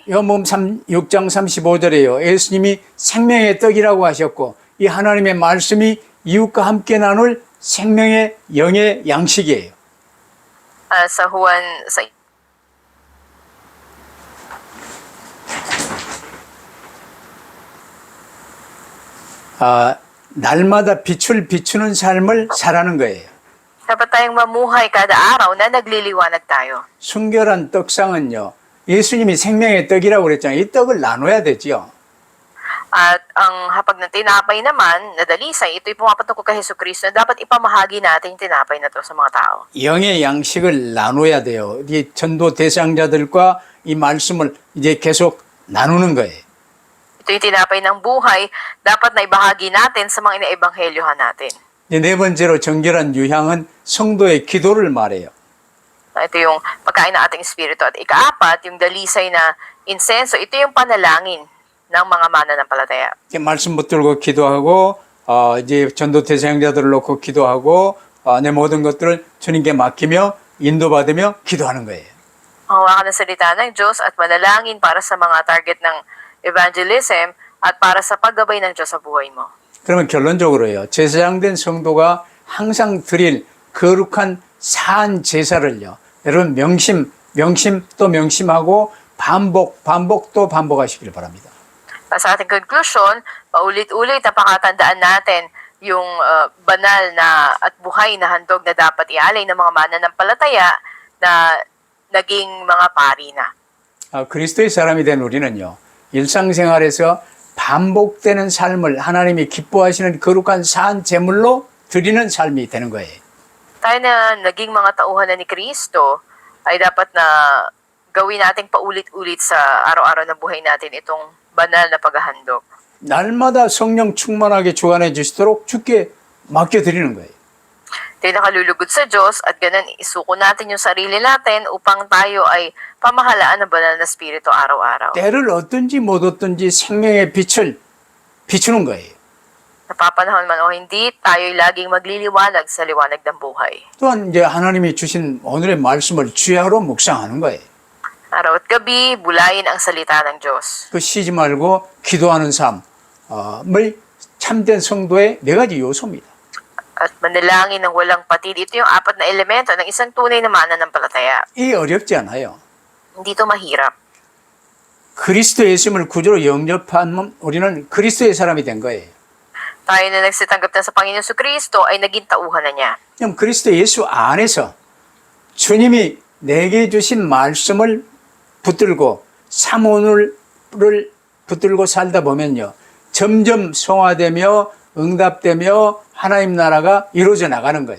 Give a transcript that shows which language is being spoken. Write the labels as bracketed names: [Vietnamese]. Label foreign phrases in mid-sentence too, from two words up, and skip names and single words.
[Korean] 요한복음 6장 35절에요. 예수님이 생명의 떡이라고 하셨고 이 하나님의 말씀이 이웃과 함께 나눌 생명의 영의 양식이에요. [Filipino] Sa Juan, sa [Korean] 날마다 빛을 비추는 삶을 살아는 거예요. [Filipino] dapat tayong mamuhay kada araw na nagliliwanag tayo. [Korean] 순결한 떡상은요, 예수님이 생명의 떡이라고 그랬잖아요. 이 떡을 나눠야 되죠. [Filipino] At ang hapag ng tinapay naman, na dalisay, ito'y pumapatungkol kay Hesus Kristo na dapat ipamahagi natin yung tinapay na to sa mga tao. [Korean] 영의 양식을 나눠야 돼요. 이 전도 대상자들과 이 말씀을 이제 계속 나누는 거예요. [Filipino] Ito yung tinapay ng buhay, dapat na ibahagi natin sa mga inaebanghelyohan natin. [Korean] 이제 네 번째로 정결한 유향은 성도의 기도를 말해요. [Filipino] Ito yung pagkain ng ating espiritu. At ikaapat, yung dalisay na insenso, ito yung panalangin ng mga mananampalataya. [Korean] 말씀 붙들고 기도하고 이제 전도 대상자들을 놓고 기도하고 내 모든 것들을 주님께 맡기며 인도받으며 기도하는 거예요. [Filipino] Hawakan ng salita ng Diyos at manalangin para sa mga target ng evangelism at para sa paggabay ng Diyos sa buhay mo. [Korean] 그러면 결론적으로요. 제사장된 성도가 항상 드릴 거룩한 사한 제사를요. 여러분 명심 또 명심하고 반복 또 반복하시길 바랍니다. [Filipino] Sa ating conclusion, paulit-ulit na pakatandaan natin yung banal na at buhay na handog na dapat ialay ng mga mananampalataya na naging mga pari na. [Korean] 그리스도의 사람이 된 우리는요. 일상생활에서 반복되는 삶을 하나님이 기뻐하시는 거룩한 사한 제물로 드리는 삶이 되는 거예요. [Filipino] Tayo na naging mga tauhan na ni Kristo ay dapat na gawin nating paulit-ulit sa araw-araw na buhay natin itong banal na paghahandog. [Korean] 날마다 성령 충만하게 주관해 주시도록 주께 맡겨드리는 거예요. [Filipino] Tayo nakalulugod sa Diyos at ganun isuko natin yung sarili natin upang tayo ay pamahalaan ng banal na spirito araw-araw. [Korean] 때를 얻든지 못 얻든지 생명의 빛을 비추는 거예요. [Filipino] Napapanahon man o hindi, tayo'y laging magliliwanag sa liwanag ng buhay. [Korean] 또한 이제 하나님이 주신 오늘의 말씀을 주야로 묵상하는 거예요. [Filipino] Araw at gabi, bulayin ang salita ng Diyos. [Korean] 그 쉬지 말고 기도하는 삶을 참된 성도의 네 가지 요소입니다. [Filipino] At manalangin ng walang patid. Ito yung apat na elemento ng isang tunay na mananampalataya. [Korean] 이 어렵지 않아요. [Filipino] Hindi ito mahirap. [Korean] 그리스도 예수님을 구주로 영접한 우리는 그리스도의 사람이 된 거예요. [Filipino] Tayo na nagsitanggap na sa Panginoon Kristo ay naging tauhan na niya. [Korean] 그럼 그리스도 예수 안에서 주님이 내게 주신 말씀을 붙들고 사모를 붙들고 살다 보면요. 점점 성화되며 응답되며 하나님 나라가 이루어져 나가는 거예요.